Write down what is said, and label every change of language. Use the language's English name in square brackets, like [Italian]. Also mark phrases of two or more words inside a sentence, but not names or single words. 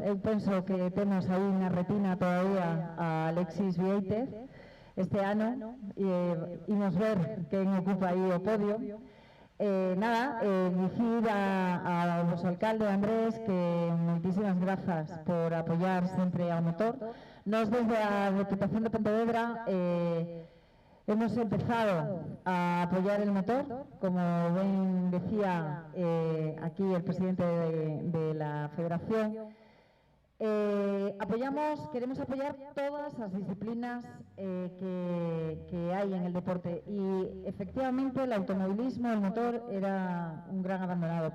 [Galician] Eu penso que temos aí na retina todavía a Alexis Vieitez. Este ano imos ver quen ocupa aí o podio. Nada, dicir ao vosso alcalde Andrés que moitísimas grazas por apoiar sempre ao motor. Nos desde a Deputación [Spanish] de Pontevedra hemos empezado a apoyar el motor, como bien decía aquí el presidente de la Federación. Queremos apoyar todas las disciplinas que hay en el deporte y efectivamente el automovilismo, el motor, era un gran abandonado.